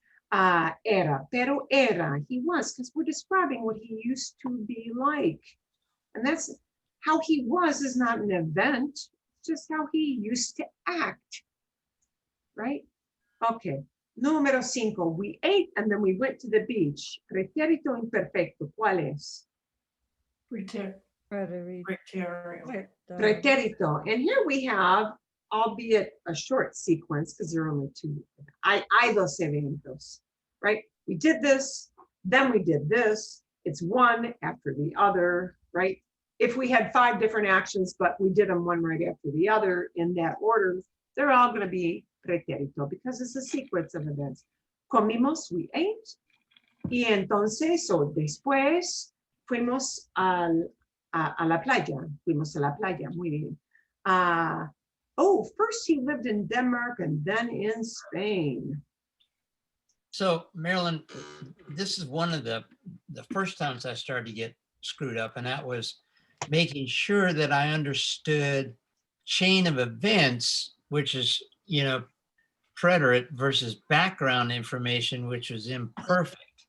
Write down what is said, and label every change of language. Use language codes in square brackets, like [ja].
[es] Pero era, [en] he was, because we're describing what he used to be like. And that's how he was is not an event, it's just how he used to act, right? Okay, número 5, we ate and then we went to the beach. [es] Pretérito imperfecto, ¿cuál es? Pretérito. [en] And here we have, albeit a short sequence, because there are only 2. [es] Hay dos eventos, [en] right? We did this, then we did this. It's one after the other, right? If we had 5 different actions, but we did them one right after the other in that order, they're all going to be pretérito because it's a sequence of events. [es] Comimos, [en] we ate, [es] y entonces, o después, fuimos a la playa. Fuimos a la playa, muy bien. [en] First he lived in Denmark and then in Spain. So Marilyn, this is one of the first times I started to get screwed up, and that was making sure that I understood chain of events, which is, preterite versus background information, which was imperfect.